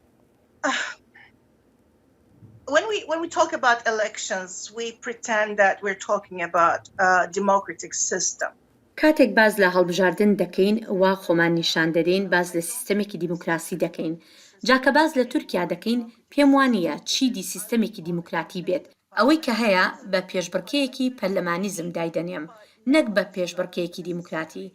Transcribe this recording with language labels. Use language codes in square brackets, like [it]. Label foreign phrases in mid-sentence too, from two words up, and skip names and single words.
[en] When we talk about elections, we pretend that we're talking about a democratic system. [ckb] کاتێک باز لە هەڵبژاردن دەکەین وا خۆمان نیشان دەدەین باز لە سیستەمێکی دیموکراسی دەکەین. جاکە باز لە تورکیا دەکەین پێم وانە چیدی سیستەمێکی دیموکراتی بێت. ئەوەی کە هەیە بە پێشبڕکەیەکی پەرلەمانیزم دایدەنێم نەک بە پێشبڕکەیەکی دیموکراتی.